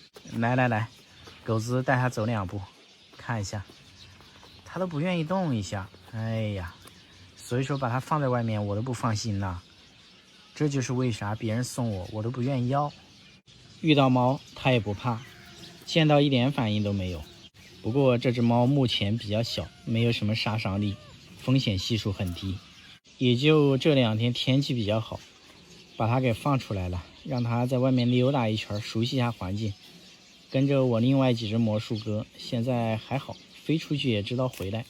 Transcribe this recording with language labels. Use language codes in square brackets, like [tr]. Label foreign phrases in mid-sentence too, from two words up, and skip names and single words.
[zh] 来，狗子带它走2步，看一下，它都不願意動一下。哎呀，所以說把它放在外面我都不放心吶。這就是為啥別人送我都不願意要。遇到貓它也不怕，見到一點反應都沒有。不過這只貓目前比較小，没有什麼殺傷力，風險係數很低。也就這2天天氣比較好，把它給放出來了，讓它在外面溜達一圈，熟悉一下環境。跟着我另外幾只魔術鴿，現在還好，飛出去也知道回來。